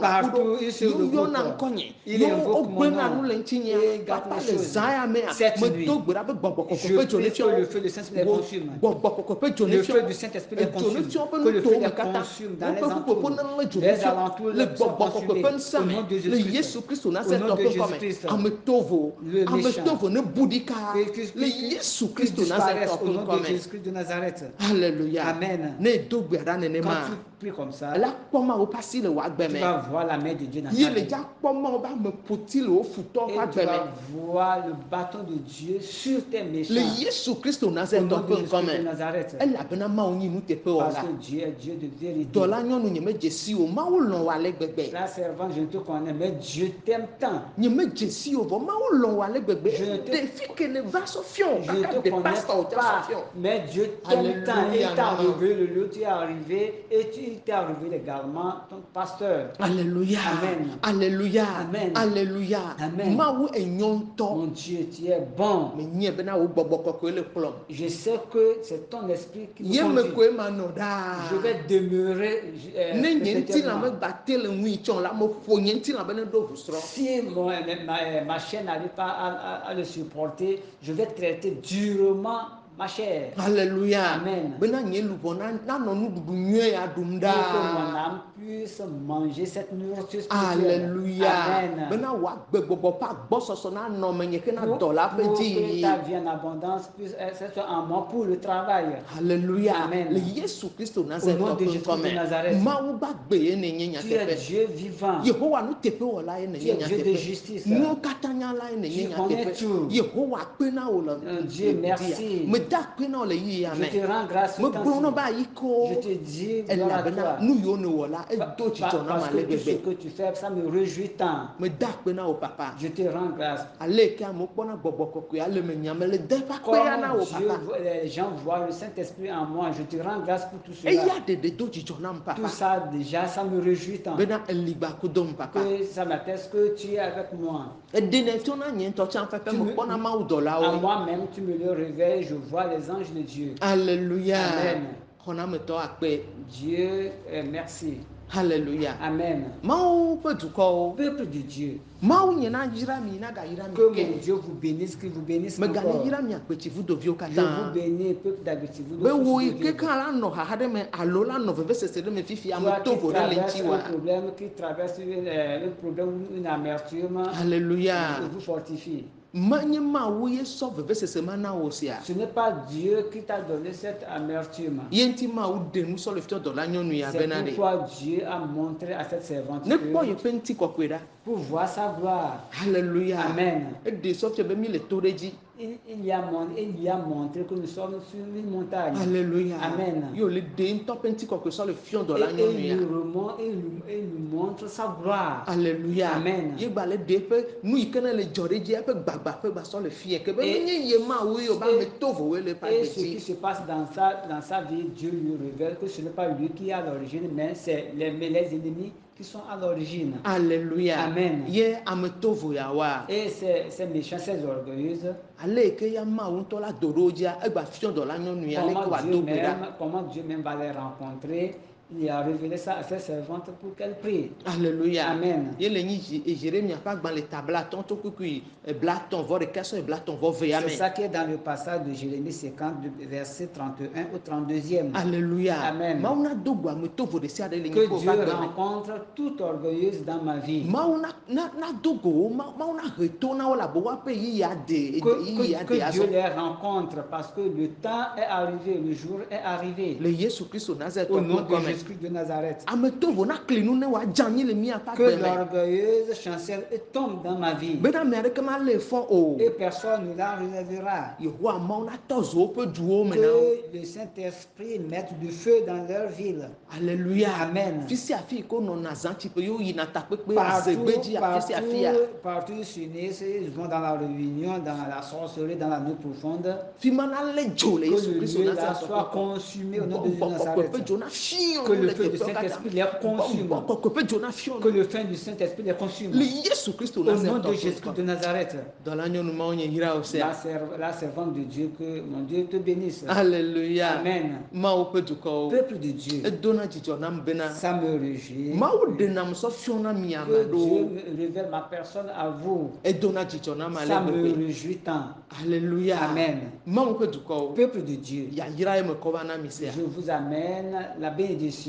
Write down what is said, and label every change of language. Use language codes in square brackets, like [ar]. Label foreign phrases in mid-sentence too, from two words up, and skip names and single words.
[fr] Partout, [ee] ɖo. [fr] il se [ee] Yo [fr] regroupe. [ee] yɔna ŋkɔnye. [fr] Il [ee] Yo [fr] invoque mon [ee] wogbena [fr] nom. [ee] nu le ŋutinye. [fr] Et garde [ee] Papa [fr] les [ee] le [fr] choses. [ee] zã ya mea [fr] Cette [ee] me [fr] nuit, [ee] do gbe ɖa be gbɔgbɔ kɔkɔ [fr] je [ee] ƒe dzo ne [fr] prie que le feu du Saint-Esprit les consume. [ee] Gbɔgbɔ kɔkɔ ƒe dzo ne [fr] Le [ee] fiɔ. [fr] feu du Saint-Esprit les [ee] Dzo ne [fr] consume. [ee] fiɔ ƒe [fr] Que le feu [ee] nutowo me [fr] les [ee] katã. [fr] consume dans les [ee] Woƒe ƒuƒoƒo [fr] alentours. [ee] ne le dzo ne [fr] Les [ee] fiɔ. [fr] alentours [ee] Le [fr] les sont [ee] gbɔgbɔ kɔkɔ [fr] consumés. [ee] ƒe ŋusẽ [fr] Au [ee] me. [fr] nom de [ee] Le [fr] Jésus-Christ. [ee] Yesu Kristo [fr] Au [ee] Nazareth [fr] nom de [ee] ƒe ŋkɔme. [fr] Jésus-Christ. [ee] Ame tovo. [fr] Le [ee] Ame [fr] méchant. [ee] tovo ne bu ɖi kaa. [fr] Que- [ee] Le [fr] que- [ee] Yesu [fr] qu'ils [ee] Kristo Nazareth [fr] disparaissent au [ee] ƒe [fr] nom de [ee] ŋkɔme. [fr] Jésus-Christ de Nazareth. Alléluia. Amen. [ee] Ne do gbe ɖa [fr] Quand [ee] nenema. [fr] tu pries comme ça, [ee] La kpɔma wo ƒe asi le wo agbe [fr] tu [ee] me. [fr] vas voir la main de Dieu dans [ee] Ye [fr] ta [ee] le [fr] vie. [ee] dza kpɔma wo ƒe ame ƒoti le wo futɔwo ƒe [fr] Et tu [ee] agbe me. [fr] vas voir le bâton de Dieu sur tes méchants. [ee] Le Yesu Kristo [fr] Au [ee] Nazareth [fr] nom de [ee] ƒe [fr] Jésus de [ee] ŋkɔme. [fr] Nazareth. [ee] Elabena Mawu nyi nuteƒewɔla. [fr] Parce que Dieu est Dieu de vérité. [ee] Dɔla nyɔnu nye medze si o. Mawu lɔ̃ wo ale gbegbe. [fr] La servante, je ne te connais, mais Dieu t'aime tant. [ee] Nye medze si o vɔ Mawu lɔ̃ wo ale gbegbe. [fr] Je ne te- [ee] Ɖevi ke ne va sɔ fiɔ. [fr] Je ne [ee] Kaka [fr] te [ee] de [fr] connais [ee] pastor o dza sɔ [fr] pas, [ee] fiɔ. [fr] mais Dieu t'aime tant. Et [ee] Alléluia, [fr] il t'a [ee] maman. [fr] enlevé le lieu, tu es arrivé et il t'a enlevé également ton pasteur. Alléluia. Amen. Alléluia. Amen. Alléluia. Amen. [ee] Mawu enyɔ ŋutɔ. [fr] Mon Dieu, tu es bon. [ee] Menye bena wo gbɔgbɔ kɔkɔe le kplɔm. [fr] Je sais que c'est ton esprit qui me [ee] Ye me [fr] conduit. [ee] koe manɔ ɖaa. [fr] Je vais demeurer [ee] Ne nye ŋutilã me [fr] perpétuellement. [ee] gba te le ŋui tsɔ la, me ƒo nye ŋutilã be ne ɖo ʋusrɔ̃. [fr] Si ma chair n'arrive pas à le supporter, je vais traiter durement ma chair. Alléluia. Amen. [ee] Bena nye luʋɔ nanɔ nuɖuɖu nyuie ya ɖum [fr] Pour que mon [ee] ɖaa. [fr] âme puisse manger cette nourriture spirituelle. Alléluia. Amen. [ee] Bena wòagbe gbɔgbɔ ƒe agbɔsɔsɔ nanɔ menye ke na [fr] Pour [ee] dɔ la ƒe [fr] que [ee] dzi. [fr] ta vie en abondance puisse être en moi pour le travail. Alléluia. Amen. [ee] Le Yesu Kristo [fr] Au nom [ee] Nazareth [fr] de [ee] ƒe [fr] Jésus de [ee] ŋkɔme. [fr] Nazareth. [ee] Mawu gbagbe ye ne nye [fr] Tu es [ee] nyateƒe. [fr] Dieu vivant. [ee] Yehowa nuteƒewɔla ye ne [fr] Tu [ee] nye [fr] es Dieu de [ee] nyateƒe. [fr] justice. [ee] Nuwo katã nyala ye ne nye [fr] Tu connais [ee] nyateƒe. [fr] tout. [ee] Yehowa kpena wo le [fr] Dieu, merci. [ee] meda kpe na wo le yiyia [fr] Je [ee] me. [fr] te rends grâce ce [ee] Megblɔ na [fr] temps-ci. [ee] be ayi ko. [fr] Je te dis gloire à [ee] Elabena [fr] toi. [ee] nu yiwo ne wɔ la edo dzidzɔ na [fr] Parce [ee] me [fr] que [ee] ale [fr] tout ce [ee] gbegbe. [fr] que tu fais, ça me réjouit tant. [ee] Meda kpe na wo papa. [fr] Je te rends grâce. [ee] Ale ke amewo kpɔna gbɔgbɔ kɔkɔe ale me nya me le de ƒe akpea na [fr] Comme [ee] wo [fr] Dieu, [ee] papa. [fr] les gens voient le Saint-Esprit en moi, je te rends grâce pour tout cela. [ee] Eya ɖeɖe do dzidzɔ nam [fr] Tout [ee] papa. [fr] ça, déjà, ça me réjouit tant. [ee] Bena eligba kudom papa. [fr] Que ça m'atteste que tu es avec moi. [ee] Eɖene tso na nye ŋutɔ tsã ƒe me kpɔna Mawu [fr] À [ee] dɔlawo. [fr] moi-même, tu me le réveilles, je vois les anges de Dieu. Alléluia. Amen. [ee] Xɔnametɔ akpe. [fr] Dieu, merci. Alléluia. Amen. [ee] Mawu ƒe dukɔwo. [fr] Peuple de Dieu, [ee] Mawu nye na yra mi na gayira mi [fr] que mon [ee] ke. [fr] Dieu vous bénisse, qu'il vous bénisse [ee] Megale [fr] encore. [ee] yra mi agbetsi vudoviwo [fr] Je vous [ee] katã. [fr] bénis, peuple d'habitude, vous [ee] Be wo [fr] de [ee] yi [fr] Dieu. [ee] ke kã la nɔ xaxa ɖe me alo la nɔ vevesese ɖe me fifi ame [fr] Toi qui [ee] tovo ɖe le [fr] traverses [ee] ŋuti [fr] un [ee] wa. [fr] problème, qui traverse un problème, une amertume, Alléluia. je vous fortifie. [ee] Manye ma wo ye sɔ veve sese ma na wo sia. [fr] Ce n'est pas Dieu qui t'a donné cette amertume. [ee] Yenti ma wo de nu sɔ le fiɔ dɔ la nyɔnu ya [fr] C'est [ee] bena de. [fr] pourquoi Dieu a montré à cette servante [ee] Ne [fr] que [ee] kpɔ ye ƒe ŋuti kɔkɔe ɖa. [fr] pour voir sa gloire, Alléluia. Amen. [ee] Ede sɔ fiɔ be mi le to ɖe dzi. [fr] il lui a montré que nous sommes sur une montagne. Alléluia. Amen. [ee] Yo le de ŋutɔ ƒe ŋuti kɔkɔe sɔ le fiɔ dɔ [fr] Et [ee] la nyɔnu [fr] il [ee] ya. [fr] lui montre sa gloire. Alléluia. Amen. [ee] Ye gba le de ƒe nu yi ke ne le dzɔ ɖe dzi eƒe gbagba ƒe gba sɔ le fie ke be [fr] Et- [ee] menye ye ma wo ye o ba me tovo wo le pa [fr] Et [ee] de [fr] ce qui [ee] dzi. [fr] se passe dans sa vie, Dieu lui révèle que ce n'est pas lui qui est à l'origine, mais c'est les ennemis qui sont à l'origine. Alléluia. Amen. [ee] Ye ame tovo ya wa. [fr] Et ces méchants, ces orgueilleuses, [ee] Ale yi ke ya ma wo ŋutɔ la do ɖo dzia egba fiɔ dɔ la nyɔnu ya le ke wa do gbe ɖa. [fr] comment Dieu même va les rencontrer. Il a révélé ça à ses servantes pour qu'elles prient. Alléluia. Amen. [ee] Ye le nyi Jérémia ƒe agbalẽ ta blatɔ to kukui blatɔ vɔ ɖeka sɔ blatɔ vɔ ve ya [fr] C'est [ee] me. [fr] ça qui est dans le passage de Jérémie 50, verset 31 au 32e. Alléluia. Amen. [ee] Mawu na do go ame tovo ɖe sia ɖe le nyi [fr] Que [ee] ko [fr] Dieu [ee] va gbe me. [fr] rencontre toute orgueilleuse dans ma vie. [ee] Mawu na do go wo, Mawu na he to na wo la bo woaƒe yiyi ade yiyi ade [fr] Que Dieu [ee] azɔ. [fr] les rencontre parce que le temps est arrivé, le jour est arrivé. [ee] Le Yesu Kristo Nazareth [fr] Au nom [ee] ƒe [fr] de [ee] ŋkɔ me. [fr] Jésus-Christ de Nazareth. [ee] Ame tovo na kli nu ne woadze anyi le miaƒe [fr] Que [ee] agbe me. [fr] l'orgueilleuse chancelle tombe dans ma vie. [ee] Bena ame aɖeke malé fɔ o. [fr] Et personne ne la relèvera. [ee] Yehowa Mawu na tɔ zo woƒe duwo me na wo. [fr] Que le Saint-Esprit mette du feu dans leur ville. Alléluia. Amen. [ee] Fi sia fi ko nɔna zã tsiƒe yewo yina takpekpe azegbe dzi afi sia afia. [fr] Partout ils s'unissent, ils vont dans la réunion, dans la sorcellerie, dans la nuit profonde. [ee] Fi ma na lé dzo le [fr] Que [ee] Yesu [fr] le [ee] Kristo [fr] lieu là [ee] Nazareth [fr] soit [ee] ƒe [fr] consumé au nom de Jésus de [ee] Gbɔgbɔ [fr] Nazareth. [ee] kɔkɔe ƒe dzo na fiɔ [fr] Que [ee] nu [fr] le [ee] le [fr] feu du [ee] teƒewo [fr] Saint-Esprit [ee] katã. [fr] les consume. [ee] Gbɔgbɔ kɔkɔe ƒe dzo na fiɔ [fr] Que [ee] nu. [fr] le feu du Saint-Esprit les consume. [ee] Le Yesu Kristo [fr] Au nom [ee] Nazareth [fr] de [ee] ƒe [fr] Jésus-Christ de [ee] ŋkɔ. [fr] Nazareth. [ee] Dɔ la nyɔnu mawo nye yra o sia. [fr] La servante de Dieu, que mon Dieu te bénisse. Alléluia. Amen. [ee] Mawo ƒe dukɔwo. [fr] Peuple de Dieu, [ee] Edona dzidzɔ nam bena [fr] ça me réjouit. [ee] Mawu ɖenam sɔ fiɔ na mi ame [fr] Que Dieu [ee] aɖewo. [fr] me révèle ma personne à vous. [ee] Edona dzidzɔ nam ale [fr] Ça me [ee] gbegbe. [fr] réjouit tant. Alléluia. Amen. [ee] Mawu ƒe dukɔwo. [fr] Peuple de Dieu, [ee] Yayra ye me kɔ va na mi sia. [fr] je vous amène la bénédiction.